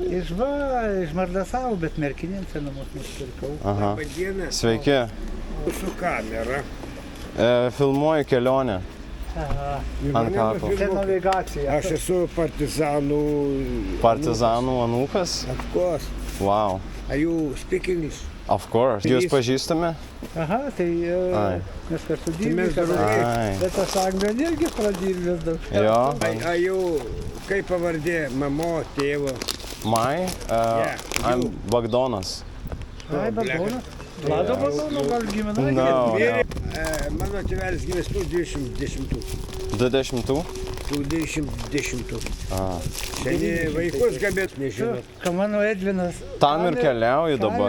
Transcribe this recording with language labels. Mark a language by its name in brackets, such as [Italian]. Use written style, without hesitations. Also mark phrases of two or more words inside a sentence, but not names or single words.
[Lithuanian] Iš Mardasavo, bet Merkinėse namus nusipirkau. Aha. Dieną Sveiki. su kamera. Filmuoju kelionę Aha. ant kapo. Čia navigacija. Aš esu partizanų. Partizanų anūkas? [English] Of course. Wow. Are you speak English? Of course. [Lithuanian] Jūs pažįstami? Aha, tai Ai. mes kartu mes dirbame. draugai. Ai. Bet aš Anglijon irgi pradirbęs daug. Jo. [English] Are you, [Lithuanian] kaip pavardė, mamo, tėvo? [English] My? I'm Bagdonas. [Lithuanian] Ai, Bagdonas. Vlado Bagdono, gal giminai? No. Mano tėvelis gimęs 2010. 20? 2010. A. Seniai vaikus gabėt, nežinot. Ką mano Edvinas. Tam ir keliauju dabar,